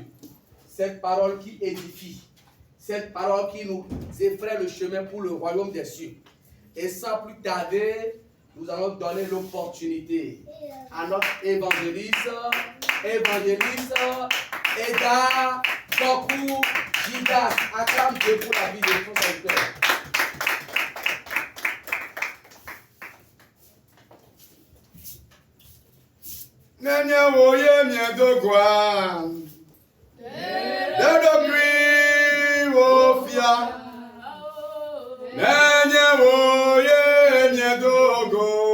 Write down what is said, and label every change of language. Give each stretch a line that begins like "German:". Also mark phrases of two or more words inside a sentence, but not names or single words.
French: Cette parole qui édifie. Cette parole qui nous effraie le chemin pour le royaume des cieux. Et sans plus tarder, nous allons donner l'opportunité à notre évangéliste Eda Kokou Jidas. Acclame Dieu pour la vie de son serviteur.
Ewe: Nenye woye miedogwa Dedogri wofia Nenye woye miedogo